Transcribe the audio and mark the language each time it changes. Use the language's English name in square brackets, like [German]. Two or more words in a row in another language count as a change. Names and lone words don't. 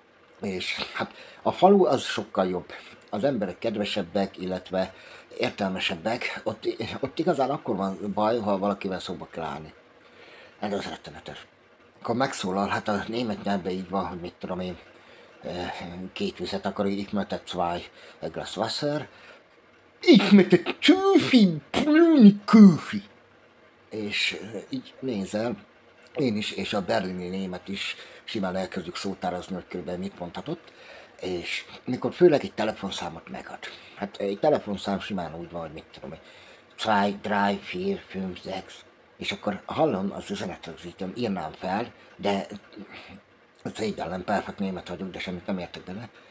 [Hungarian] És hát a falu az sokkal jobb. Az emberek kedvesebbek, illetve értelmesebbek. Ott igazán akkor van baj, ha valakivel szóba kell állni. Ez az rettenetes. Akkor megszólal, hát a német nyelvben így van, hogy mit tudom én, két vizet akar, [German] ich möchte zwei Glas Wasser. Ich möchte Tüfi, Brüni Küfi. [Hungarian] És így nézel, én is, és a berlini német is simán elkezdjük szótárazni, hogy körülbelül mit mondhatott, és mikor főleg egy telefonszámot megad. Hát egy telefonszám simán úgy van, hogy mit tudom, 2, 3, 4, 5, 6, és akkor hallom az üzenetrögzítőm, írnám fel, de szégyellem, perfekt német vagyok, de semmit nem értek bele.